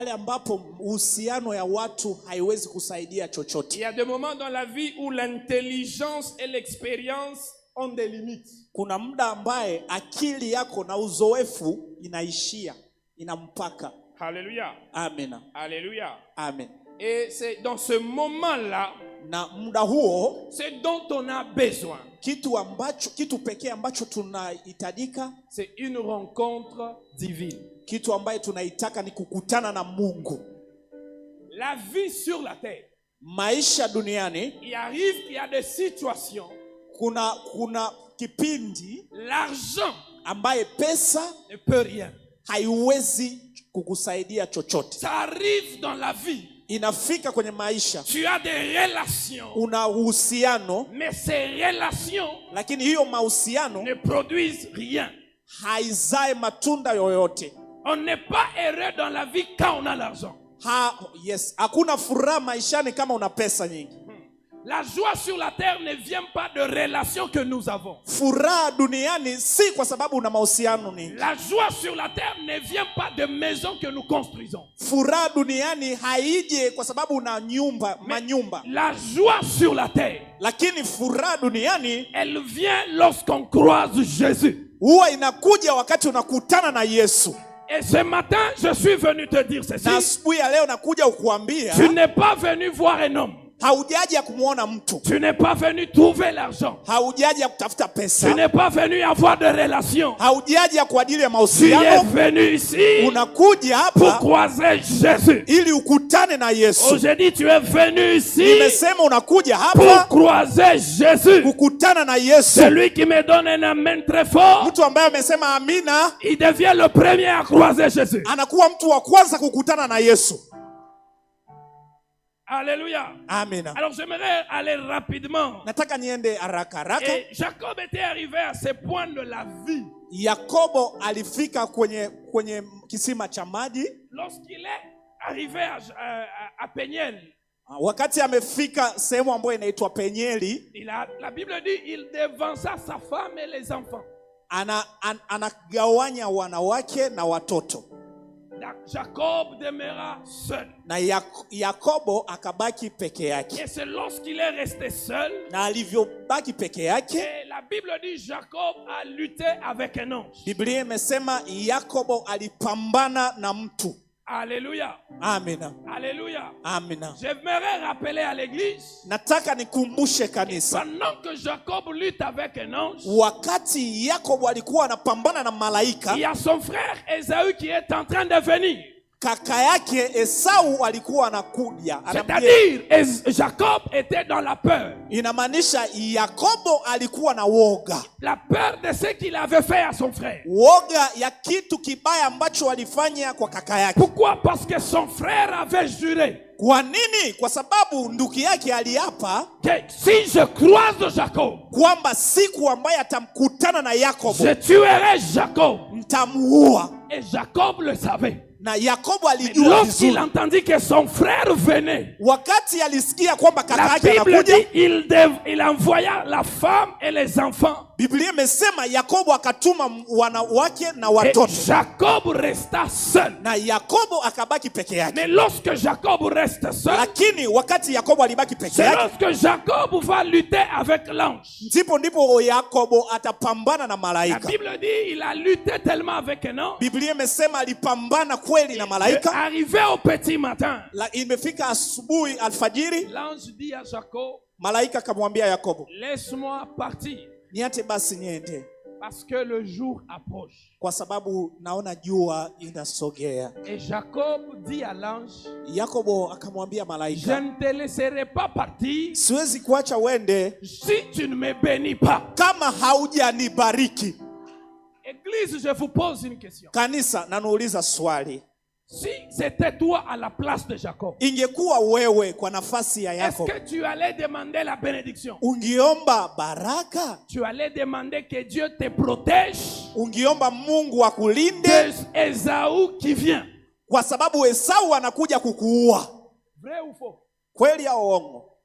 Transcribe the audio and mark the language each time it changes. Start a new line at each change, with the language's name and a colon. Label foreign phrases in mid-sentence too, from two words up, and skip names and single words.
Swahili: ambapo uhusiano ya watu haiwezi kusaidia chochote.
French: Il y a des moments dans la vie où l'intelligence et l'expérience ont des limites.
Swahili: Kuna muda ambaye akili yako na uzoefu inaishia, ina mpaka.
French: Alléluia. Amen. Alléluia. Amen. Et c'est dans ce moment-là,
Swahili: na muda huo,
French: c'est dont on a besoin.
Swahili: Kitu pekee ambacho tunahitajika,
French: c'est une rencontre divine.
Swahili: Kitu ambaye tunaitaka ni kukutana na Mungu.
French: La vie sur la terre.
Swahili: Maisha duniani,
French: il arrive qu'il y a des situations.
Swahili: Kuna kipindi
French: l'argent
Swahili: ambaye pesa
French: ne peut rien.
Swahili: Haiwezi kukusaidia chochote.
French: Ça arrive dans la vie.
Swahili: Inafika kwenye maisha.
French: Tu as des relations.
Swahili: Una uhusiano.
French: Mais ces relations,
Swahili: lakini hiyo mahusiano
French: ne produisent rien.
Swahili: Haizae matunda yoyote.
French: On n'est pas heureux dans la vie quand on a l'argent.
Swahili: Yes, hakuna furaha maishani kama una pesa nyingi.
French: La joie sur la terre ne vient pas de relations que nous avons.
Swahili: Furaha duniani si kwa sababu una mahusiano nyingi.
French: La joie sur la terre ne vient pas de maisons que nous construisons.
Swahili: Furaha duniani haije kwa sababu una manyumba.
French: La joie sur la terre,
Swahili: lakini furaha duniani,
French: elle vient lorsqu'on croise Jésus.
Swahili: Huwa inakuja wakati unakutana na Yesu.
French: Et ce matin, je suis venu te dire ceci.
Swahili: Na asubuhi ya leo nakuja ukuambia,
French: tu n'es pas venu voir un homme.
Swahili: Haujaja kumuona mtu.
French: Tu n'es pas venu trouver l'argent.
Swahili: Haujaja kutafuta pesa.
French: Tu n'es pas venu avoir de relations.
Swahili: Haujaja kwa ajili ya
French: Tu
Swahili: mahusiano.
French: es venu ici
Swahili: unakuja hapa
French: pour croiser Jésus.
Swahili: ili ukutane na Yesu.
French: Oh, j'ai dit tu es venu ici.
Swahili: Nimesema unakuja hapa
French: pour croiser Jésus.
Swahili: Kukutana na Yesu.
French: Celui qui me donne un amen très fort.
Swahili: Mtu ambaye amesema amina,
French: il devient le premier à croiser Jésus.
Swahili: Anakuwa mtu wa kwanza kukutana na Yesu.
French: Alléluia. Amen. Alors j'aimerais aller rapidement.
Swahili: Nataka niende haraka.
French: Et Jacob était arrivé à ce point de la vie.
Swahili: Yakobo alifika kwenye kisima cha maji.
French: Lorsqu'il est arrivé à Peniel.
Swahili: Wakati amefika sehemu ambayo inaitwa Penieli.
French: La Bible dit il devança sa femme et les enfants.
Swahili: Anagawanya wanawake na watoto.
French: Jacob demeura seul.
Swahili: Na Yakobo akabaki peke yake.
French: Et c'est lorsqu'il est resté seul.
Swahili: Na alivyobaki peke yake.
French: Et la Bible dit Jacob a lutté avec un ange.
Swahili: Biblia imesema Yakobo alipambana na mtu.
French: Alléluia.
Swahili: Amina.
French: Alléluia.
Swahili: Amina.
French: J'aimerais rappeler à l'église.
Swahili: Nataka nikumbushe kanisa.
French: Pendant que Jacob lutte avec un ange.
Swahili: Wakati Yakobo alikuwa anapambana na malaika.
French: Il y a son frère Esaü qui est en train de venir.
Swahili: Kaka yake Esau alikuwa anakuja.
French: C'est-à-dire Jacob était dans la peur.
Swahili: Inamaanisha Yakobo alikuwa na woga.
French: La peur de ce qu'il avait fait à son frère. Woga ya kitu kibaya ambacho walifanya kwa kaka yake. Pourquoi? Parce que son frère avait juré.
Swahili: Kwa nini? Kwa sababu ndugu yake aliapa
French: que si je croise Jacob,
Swahili: kwamba siku ambaye atamkutana na Yakobo,
French: je tuerai Jacob.
Swahili: Nitamuua.
French: Et Jacob le savait.
Swahili: Na Yakobo alijua.
French: Lorsqu'il entendit que son frère venait,
Swahili: wakati alisikia kwamba kaka yake anakuja,
French: la Bible dit il envoya la femme et les enfants.
Swahili: Biblia imesema Yakobo akatuma wanawake na watoto.
French: Et Jacob resta seul.
Swahili: Na Yakobo akabaki peke yake.
French: Mais lorsque Jacob reste seul,
Swahili: lakini wakati Yakobo alibaki peke
French: c'est
Swahili: yake,
French: lorsque Jacob va lutter avec l'ange.
Swahili: Ndipo Yakobo atapambana na malaika.
French: La Bible dit il a lutté tellement avec un ange.
Swahili: Biblia imesema alipambana kweli na malaika.
French: Arrivé au petit matin,
Swahili: imefika asubuhi alfajiri,
French: l'ange dit à Jacob,
Swahili: malaika akamwambia Yakobo,
French: laisse-moi partir.
Swahili: Niache basi niende.
French: Parce que le jour approche.
Swahili: Kwa sababu naona jua inasogea.
French: Et Jacob dit à l'ange,
Swahili: Yakobo akamwambia malaika,
French: je ne te laisserai pas partir.
Swahili: Siwezi kuacha uende
French: si tu ne me bénis pas.
Swahili: Kama haujanibariki.
French: Église, je vous pose une question.
Swahili: Kanisa, nanuuliza swali.
French: Si c'était toi à la place de Jacob,
Swahili: ingekuwa wewe kwa nafasi ya Yakobo,
French: est-ce que tu allais demander la bénédiction?
Swahili: Ungiomba baraka?
French: Tu allais demander que Dieu te protège?
Swahili: Ungiomba Mungu akulinde?
French: De Esaü qui vient.
Swahili: Kwa sababu Esau anakuja kukuua.
French: Vrai ou faux?
Swahili: Kweli au uongo?